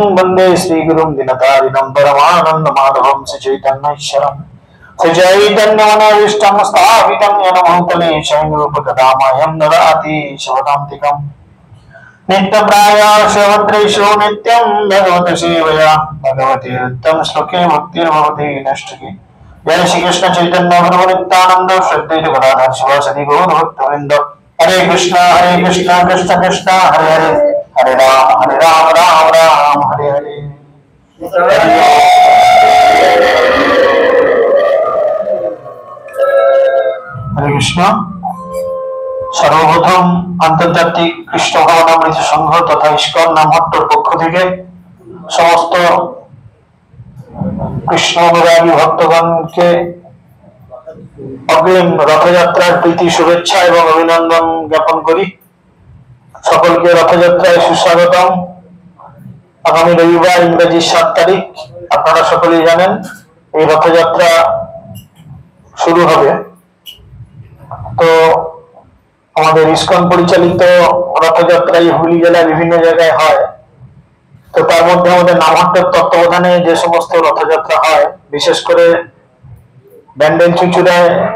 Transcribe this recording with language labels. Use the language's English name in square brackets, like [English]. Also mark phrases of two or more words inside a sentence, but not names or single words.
[Sanskrit] वन्दे श्रीगुरुं दिनतारिणं परमानन्दमाधवं श्रीचैतन्येश्वरं श्रीचैतन्यमनोभीष्टं स्थापितं येन भूतले स्वयं रूपकदामह्यं ददाति शिवकान्तिकम् नित्यप्रायाशवद्रेषु नित्यं भगवत सेवया भगवती नित्यं श्लोके भक्तिर्भवति नष्टके जय श्री कृष्ण चैतन्य प्रभु नित्यानंद श्रद्धेय गदाधर शिवासदि गौर भक्तवृंद हरे कृष्ण कृष्ण कृष्ण हरे हरे हरे राम राम राम हरे हरे [Bangla] হরে কৃষ্ণ সর্বপ্রথম আন্তর্জাতিক কৃষ্ণ ভাবনামৃত সংঘ তথা ইসকন নামহট্টের পক্ষ থেকে समस्त কৃষ্ণ অনুরাগী ভক্তগণকে অগ্রিম রথযাত্রার প্রীতি শুভেচ্ছা এবং অভিনন্দন জ্ঞাপন করি সকলকে রথযাত্রায় সুস্বাগতম আগামী রবিবার ইংরেজি 7 তারিখ আপনারা সকলেই জানেন এই রথযাত্রা শুরু হবে তো আমাদের ইসকন পরিচালিত রথযাত্রা হুগলি জেলার বিভিন্ন জায়গায় হয় তো তার মধ্যে আমাদের নামহট্টের তত্ত্বাবধানে যে সমস্ত রথযাত্রা হয় বিশেষ করে ব্যান্ডেল চুচুড়ায়